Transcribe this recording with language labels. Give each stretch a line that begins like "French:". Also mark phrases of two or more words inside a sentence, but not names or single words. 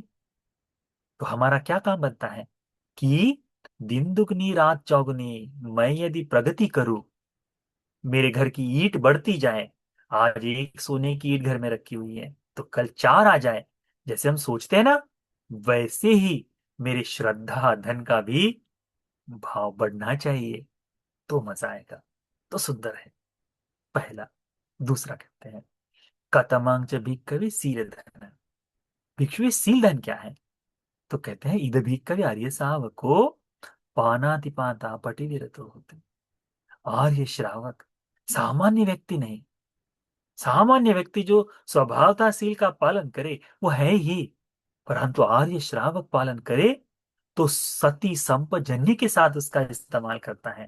Hindi: तो हमारा क्या काम बनता है कि दिन दुगनी रात चौगुनी, मैं यदि प्रगति करूं, मेरे घर की ईंट बढ़ती जाए, आज एक सोने की ईंट घर में रखी हुई है तो कल चार आ जाए, जैसे हम सोचते हैं ना, वैसे ही मेरे श्रद्धा धन का भी भाव बढ़ना चाहिए, तो मजा आएगा। तो सुंदर है पहला। दूसरा कहते हैं
Pali: कतमांग च भिक्खवे सील धन। भिक्षुवे सील धन
Hindi: क्या है? तो कहते हैं
Pali: इद भिक्खवे आर्य शावको पानातिपाता पटिविरतो होते।
Hindi: आर्य श्रावक सामान्य व्यक्ति नहीं। सामान्य व्यक्ति जो स्वभावता सील का पालन करे वो है ही, परंतु आर्य श्रावक पालन करे तो सती संपजन्य के साथ उसका इस्तेमाल करता है।